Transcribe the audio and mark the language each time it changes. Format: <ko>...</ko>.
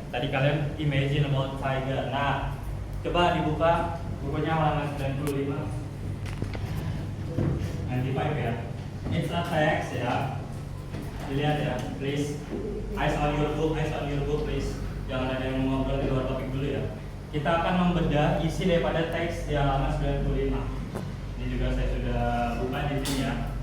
<id>Tadi kalian</id> <en>imagine about tiger.</en> <id>Nah, coba dibuka bukunya halaman 95. 95 ya.</id> <en>It's a text</en> <id>ya. Dilihat ya, please.</id> <en>Eyes on your book, please.</en> <id>Jangan ada yang ngobrol di luar topik dulu ya. Kita akan membedah isi daripada teks di halaman 95. Ini juga saya sudah buka di sini ya.</id>